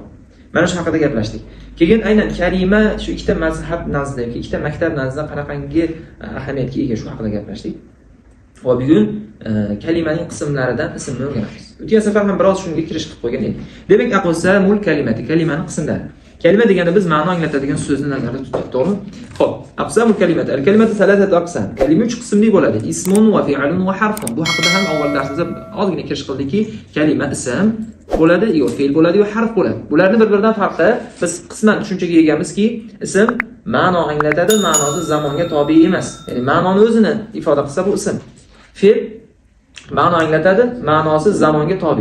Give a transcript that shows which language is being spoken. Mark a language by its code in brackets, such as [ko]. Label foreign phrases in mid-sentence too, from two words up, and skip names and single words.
[uz] Mana shu haqida gaplashdik. Keyin aynan kalima shu ikkita mazhab nazdida yoki ikkita maktab nazdida qanaqangi ahamiyatga ega shu haqida gaplashdik. Va bugun kalimaning qismlaridan ismni o'rganamiz. O'tgan safar ham biroz shunga kirish qilib qo'ygan edik. Demak, [ar] أقسام الكلمة, [uz] kalimani qismlari. Kalima degani biz ma'no anglatadigan so'zni nazarda tutdik, to'g'rimi? Xo'p, [ar] أقسام الكلمة. الكلمة ثلاثة أقسام. [uz] Kalima 3 qismli bo'ladi. [ar] اسم وفعل وحرف. [uz] Bu haqida ham avval darsimizda ozgina kirish qildikki, kalima ism bo'ladi, yo fe'l bo'ladi, yo harf bo'ladi. Bularni bir-biridan farqi biz qisman tushunchaga egamizki, ism ma'no anglatadi, ma'nosi zamonga tobe emas. Ya'ni ma'noni o'zini ifoda qilsa bu ism. Fe'l ma'no anglatadi, ma'nosi zamonga tobe.